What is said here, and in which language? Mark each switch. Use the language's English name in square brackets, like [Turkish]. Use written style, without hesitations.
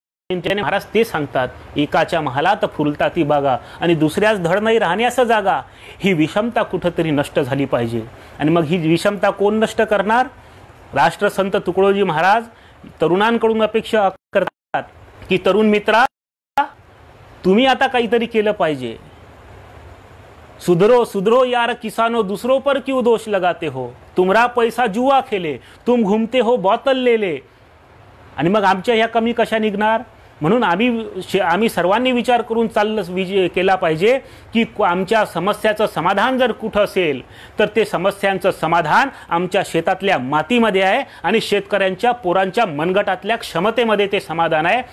[Marathi] महाराज ते सांगतात, एकाच्या महालात फुलता ती बागा आणि दुसऱ्याच धड नाही राहण्यास जागा. ही विषमता कुठंतरी नष्ट झाली पाहिजे. आणि मग ही विषमता कोण नष्ट करणार? राष्ट्रसंत तुकडोजी महाराज तरुणांकडून अपेक्षा करतात की तरुण मित्रा, तुम्ही आता काहीतरी केलं पाहिजे. [Hindi] सुधरो सुधरो यार किसानो, दूसरों पर क्यों दोष लगाते हो, तुम्हारा पैसा जुआ खेले, तुम घूमते हो बोतल ले ले. [Marathi] आणि मग आमच्या ह्या कमी कशा निघणार? म्हणून आम्ही सर्वांनी विचार करून केला पाहिजे की आमच्या समस्याचं समाधान जर कुठं असेल तर ते समस्यांचं समाधान आमच्या शेतातल्या मातीमध्ये आहे आणि शेतकऱ्यांच्या पोरांच्या मनगटातल्या क्षमतेमध्ये ते समाधान आहे.